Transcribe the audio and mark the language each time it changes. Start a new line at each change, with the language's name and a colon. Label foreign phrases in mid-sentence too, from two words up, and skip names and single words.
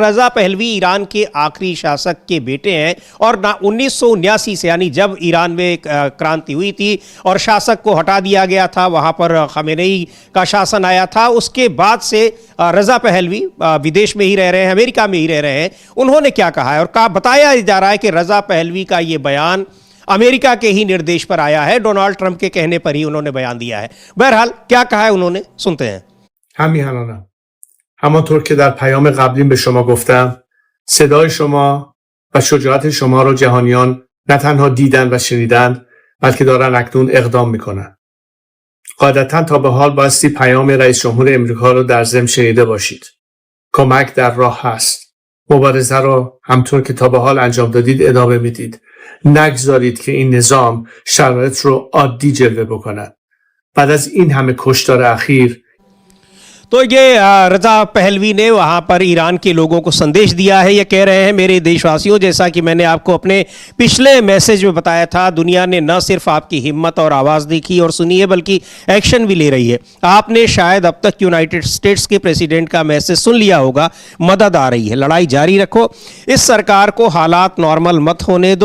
Hindi: रज़ा पहलवी ईरान के आखिरी शासक के बेटे हैं और 1979 से, यानी जब ईरान में क्रांति हुई थी और शासक को हटा दिया गया था, वहां पर खामेनेई का शासन आया था, उसके बाद से रज़ा पहलवी विदेश में ही रह रहे हैं, अमेरिका में ही रह रहे हैं। उन्होंने क्या कहा है, और बताया जा रहा है कि रज़ा पहलवी का ये बयान अमेरिका के ही निर्देश पर आया है, डोनाल्ड ट्रंप के कहने पर ही उन्होंने बयान दिया है। बहरहाल क्या कहा है उन्होंने, सुनते हैं।
Persian: همیهنانم همانطور که در پیام قبلیم به شما گفتم، صدای شما و شجاعت شما را جهانیان نه تنها دیدن و شنیدن، بلکه دارن اکنون اقدام میکنن. قاعدتا تا به حال بایستی پیام رئیس جمهور امریکا رو در ضمن شنیده باشید. کمک در راه هست. مبارزه رو همطور که تا به حال انجام دادید ادامه میدید. نگذارید که این نظام شرایط رو عادی جلوه بکند. بعد از این همه کشتار اخیر
Hindi: तो ये रजा पहलवी ने वहाँ पर ईरान के लोगों को संदेश दिया है। ये कह रहे हैं मेरे देशवासियों, जैसा कि मैंने आपको अपने पिछले मैसेज में बताया था, दुनिया ने न सिर्फ आपकी हिम्मत और आवाज़ देखी और सुनी है बल्कि एक्शन भी ले रही है। आपने शायद अब तक यूनाइटेड स्टेट्स के प्रेसिडेंट का मैसेज सुन लिया होगा, मदद आ रही है, लड़ाई जारी रखो, इस सरकार को हालात नॉर्मल मत होने दो।